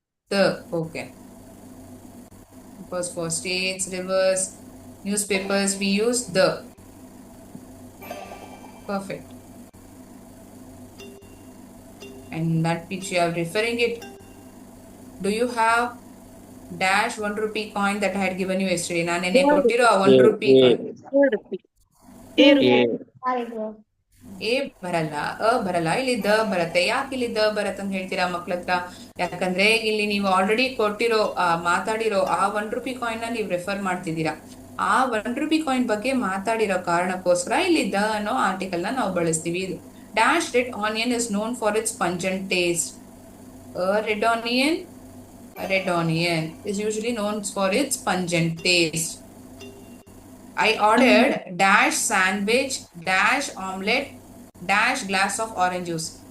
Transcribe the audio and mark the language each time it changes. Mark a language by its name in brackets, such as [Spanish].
[English] The, okay. Because for states, rivers, newspapers, we use the. Perfect. And that which you are referring it. Do you have dash 1 rupee coin that I had given you yesterday? [Kannada] ನಾನು ನೆನ್ನೆ ಕೊಟ್ಟಿರೋ 1 rupee coin. A ಬರಲ್ಲ, ಅ ಬರಲ್ಲ, ಇಲ್ಲಿ the ಬರುತ್ತೆ. ಯಾಕೆ ಇಲ್ಲಿ the ಬರತ್ತೆ ಅಂತ ಹೇಳ್ತೀರಾ ಮಕ್ಳ ಹತ್ರ? ಯಾಕಂದ್ರೆ ಇಲ್ಲಿ ನೀವು ಆಲ್ರೆಡಿ ಕೊಟ್ಟಿರೋ ಮಾತಾಡಿರೋ ಆ 1 rupee ಕಾಯಿನ್ ನ ನೀವು ರೆಫರ್ ಮಾಡ್ತಿದ್ದೀರಾ. ಆ 1 rupee ಕಾಯಿನ್ ಬಗ್ಗೆ ಮಾತಾಡಿರೋ ಕಾರಣಕ್ಕೋಸ್ಕರ ಇಲ್ಲಿ ದ ಅನ್ನೋ ಆರ್ಟಿಕಲ್ ನ ನಾವು ಬಳಸ್ತೀವಿ. [English] Dash red onion is known for its pungent taste. Red onion is usually known for its pungent taste. I ordered dash sandwich, dash omelette, dash glass of orange juice.